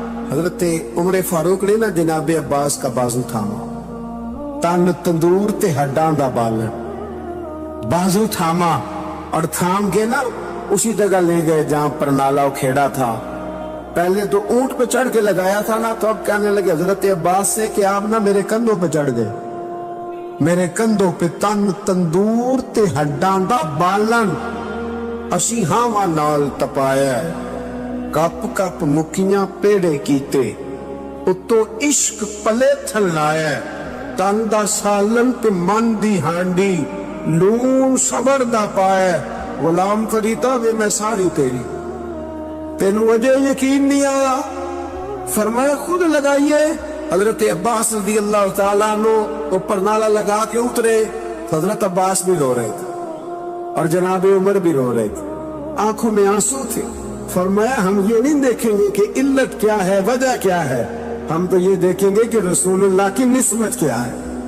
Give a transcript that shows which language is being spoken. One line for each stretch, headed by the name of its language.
Urdu: حضرت عمر فاروق نے نا جناب عباس کا بازو تھاما،
Punjabi: تن تندور تے ہڈاں دا بالن،
Urdu: بازو تھاما اور تھام کے نا اسی جگہ لے گئے جہاں پرنالہ کھیڑا تھا. پہلے تو اونٹ پہ چڑھ کے لگایا تھا نا، تو اب کہنے لگے حضرت عباس سے کہ آپ نا میرے کندھوں پہ چڑھ گئے. میرے کندھوں پہ
Punjabi: تن تندور تے ہڈاں دا بالن، اسی ہاواں نال تپایا، کپ کپ مکیاں پیڑے کیتے، اتو عشق پلے تھل لایا، تن دا سالن پہ من دی ہانڈی، لون صبر دا پایا، غلام فریدہ وے میں ساری تیری. تینوں وجہ یقین نہیں آیا؟
Urdu: فرمایا خود لگائیے. حضرت عباس رضی اللہ تعالیٰ عنہ وہ پرنالہ لگا کے اترے. حضرت عباس بھی رو رہے تھے اور جناب عمر بھی رو رہے تھے، آنکھوں میں آنسو تھے. فرمایا ہم یہ نہیں دیکھیں گے کہ علت کیا ہے، وجہ کیا ہے، ہم تو یہ دیکھیں گے کہ رسول اللہ کی نسبت کیا ہے.